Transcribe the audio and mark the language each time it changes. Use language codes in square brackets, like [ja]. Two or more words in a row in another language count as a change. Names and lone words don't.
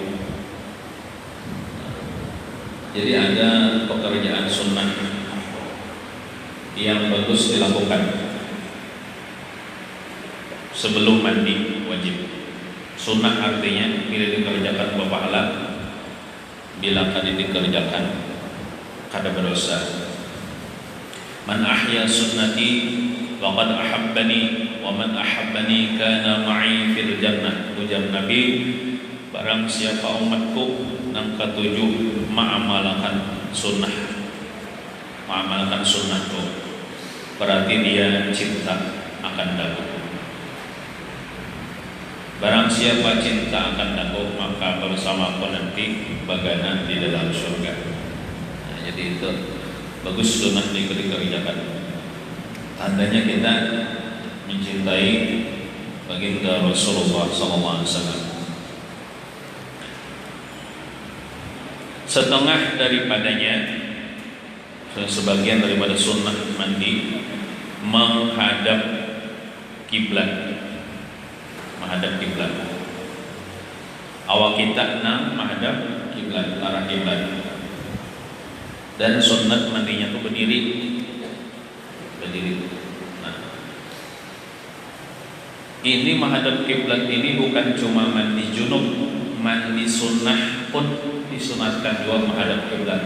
[id] Jadi ada pekerjaan sunnah yang bagus dilakukan sebelum mandi wajib. [bjn] Sunnah artinya bila dikerjakan berpahala, bila kada dikerjakan kada berdosa. [ar] من أحيا سنتي فقد أحبني ومن أحبني كان معي في الجنة. [bjn] Ujar Nabi, barang siapa umatku yang ketujuh mengamalkan sunnahku, berarti dia cinta akan daku. Barang siapa cinta akan daku, maka bersamaku nanti baganan di dalam surga. [id] Nah, jadi itu bagus sunnah dikerjakan. Tandanya kita mencintai baginda Rasulullah SAW. Setengah daripadanya, sebagian daripada sunnah mandi menghadap kiblat. [bjn] Awak kita menghadap kiblat, arah kiblat. [id] Dan sunnah mandinya itu berdiri. Nah, ini menghadap kiblat ini bukan cuma mandi junub, mandi sunnah pun disunatkan juga menghadap kiblat.